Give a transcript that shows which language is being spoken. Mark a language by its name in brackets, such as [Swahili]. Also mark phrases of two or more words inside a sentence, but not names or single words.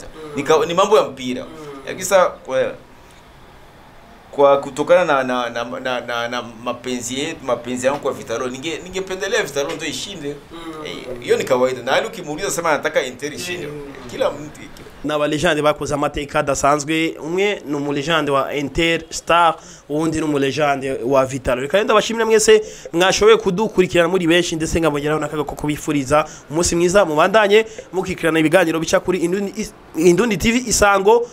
[Swahili] Ni mambo ya mpira. Yakisa kwa kutokana na mapenzi yangu kwa Vitalo, ningependelea Vitalo ndio ishinde. Hiyo ni kawaida. Na hali ukimuuliza sema anataka Inter ishinde, kila mtu [Rundi] na legende bakoza amateka dasanzwe, umwe no mu legende wa Interstar, undi no mu legende wa Vitalo. Reka bashimira mwese mwashoboye kudukurikirana muri benshi, ndetse ngamugeraho nakaga ko kubifuriza umunsi mwiza, mubandanye mukikirana ibiganiro bica kuri Indundi TV Isango.